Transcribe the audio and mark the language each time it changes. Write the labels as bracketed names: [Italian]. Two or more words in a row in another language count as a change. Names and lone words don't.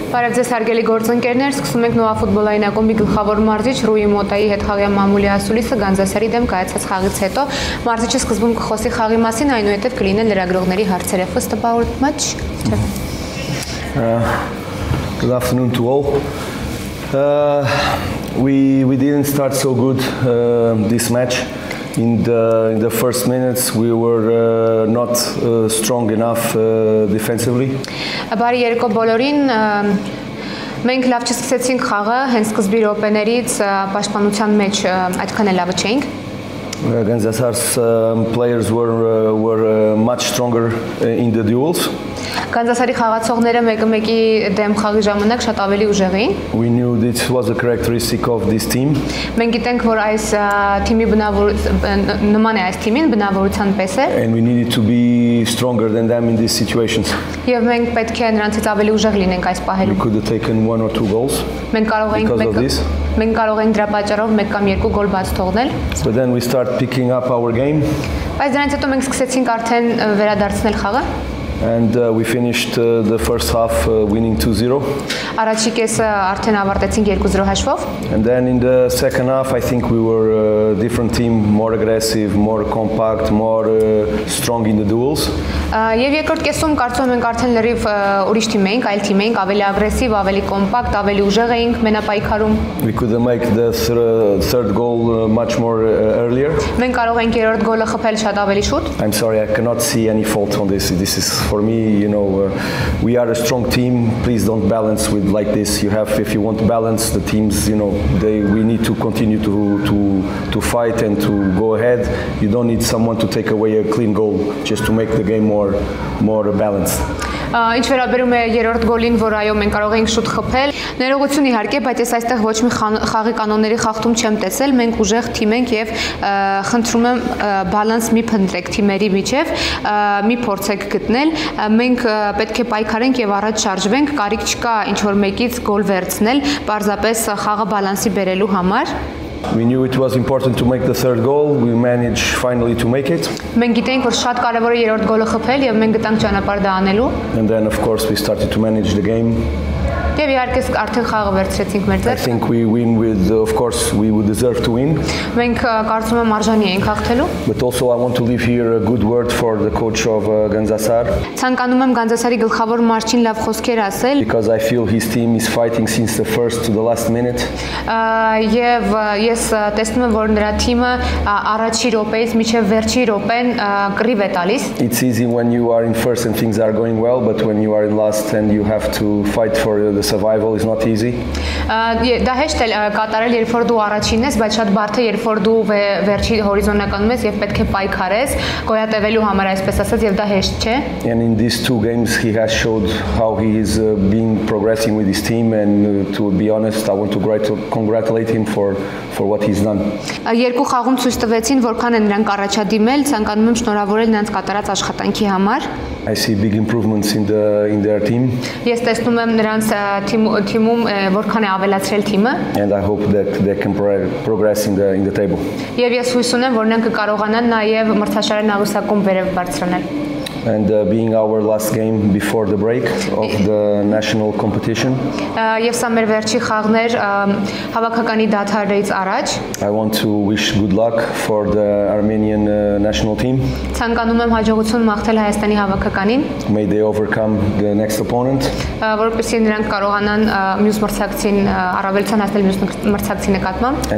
[Armenian] Բարև ձեզ հարգելի գործընկերներ, սկսում ենք Նոա ֆուտբոլային ակումբի գլխավոր մարզիչ Ռուի Մոտայի հետ խաղի մամուլի ասուլիսը Գանձասարի դեմ կայացած խաղից հետո մարզիչը սկզբում կխոսի խաղի մասին, այնուհետև կլինեն լրագրողների հարցերը. [English] First about match. Good afternoon to all. We didn't start so good this match. In the first minutes, we were not strong enough defensively. [Armenian] Բարի երեկո բոլորին, մենք լավ չսկսեցինք խաղը, հենց սկզբի րոպեներից պաշտպանության մեջ այդքան էլ լավը չէինք. [English] Gandzasar's players were much stronger in the duels. [Armenian] Գանձասարի խաղացողները մեկը-մեկի դեմ խաղի ժամանակ շատ ավելի ուժեղ էին. [English] We knew this was a characteristic of this team. [Armenian] Մենք գիտենք, որ այս թիմի նման է այս թիմին բնավորության պես է. [English] And we needed to be stronger than them in these situations. [Armenian] Եվ մենք պետք է նրանցից ավելի ուժեղ լինենք այս պահերում. [English] We could have taken 1 or 2 goals. [Armenian] Մենք կարող ենք դրա պատճառով 1 կամ 2 գոլ բաց թողնել. [English] But then we start picking up our game. [Armenian] Բայց դրանից հետո մենք սկսեցինք արդեն վերադարձնել խաղը. [English] And we finished the first half winning 2-0. [Armenian] Առաջի կեսը արդեն ավարտեցինք 2-0 հաշվով. [English] And then in the second half, I think we were a different team, more aggressive, more compact, more strong in the duels. [Armenian] Եվ երկրորդ կեսում կարծում ենք արդեն լրիվ ուրիշ թիմ էինք, այլ թիմ էինք, ավելի ագրեսիվ, ավելի կոմպակտ, ավելի ուժեղ էինք մենապայքարում. [English] We could make the third goal much more earlier. [Armenian] Մենք կարող ենք երրորդ գոլը խփել շատ ավելի շուտ. [English] I'm sorry, I cannot see any fault on this. This is for me, we are a strong team. Please don't balance with like this. If you want to balance the teams, we need to continue to fight and to go ahead. You don't need someone to take away a clean goal just to make the game more balanced. [Armenian] Ինչ վերաբերում է երրորդ գոլին, որ այո մենք կարող ենք շուտ խփել, ներողություն իհարկե, բայց ես այստեղ ոչ մի խաղի կանոնների խախտում չեմ տեսել, մենք ուժեղ թիմ ենք եւ խնդրում եմ բալանս մի փնտրեք թիմերի միջև, մի փորձեք գտնել, մենք պետք է պայքարենք եւ առաջ շարժվենք, կարիք չկա ինչ որ մեկից գոլ վերցնել, պարզապես խաղը բալանսի բերելու համար. [English] We knew it was important to make the third goal. We managed finally to make it. [Armenian] Մենք գիտենք, որ շատ կարևոր է երրորդ գոլը խփել եւ մենք գտանք ճանապարհ դա անելու. [English] And then of course we started to manage the game. [Armenian] Եվ իհարկե արդեն խաղը վերցրեցինք մեր ձեռք. [English] I think we win with, of course, we would deserve to win. [Armenian] Մենք կարծում եմ արժանի ենք հաղթելու. [English] But also I want to leave here a good word for the coach of Gandzasar. [Armenian] Ցանկանում եմ Գանձասարի գլխավոր մարզչին լավ խոսքեր ասել. [English] Because I feel his team is fighting since the first to the last minute. [Armenian] Եվ ես տեսնում եմ, որ նրա թիմը առաջի րոպեից մինչև վերջի րոպեն կռիվ է տալիս. [English] It's easy when you are in first and things are going well, but when you are in last and you have to fight for the survival is not easy. [Armenian] Դա հեշտ է կատարել, երբ որ դու առաջինն ես, բայց շատ բարդ է, երբ որ դու վերջի հորիզոնականում ես եւ պետք է պայքարես, գոյատևելու համար, այսպես ասած, եւ դա հեշտ չէ. [English] And in these 2 games he has showed how he is been progressing with his team, and to be honest, I want to congratulate him for what he's done. [Armenian] Երկու խաղում ցույց տվեցին, որքան են նրանք առաջադիմել, ցանկանում եմ շնորհավորել նրանց կատարած աշխատանքի համար. [English] I see big improvements in their team. [Armenian] Ես տեսնում եմ նրանց թիմում որքան է ավելացրել թիմը. [English] And I hope that they can progress in the table. [Armenian] Եվ ես հույս ունեմ, որ նրանք կկարողանան նաև մրցաշարային աղյուսակում վերև բարձրանալ. [English] And being our last game before the break of the national competition. [Armenian] Եվ սա մեր վերջի խաղներ հավաքականի դադարից առաջ. [English] I want to wish good luck for the Armenian national team. [Armenian] Ցանկանում եմ հաջողություն մաղթել Հայաստանի հավաքականին. [English] May they overcome the next opponent. [Armenian] Որպեսզի նրանք կարողանան մյուս մրցակցին առավելության հասնել մյուս մրցակցի նկատմամբ.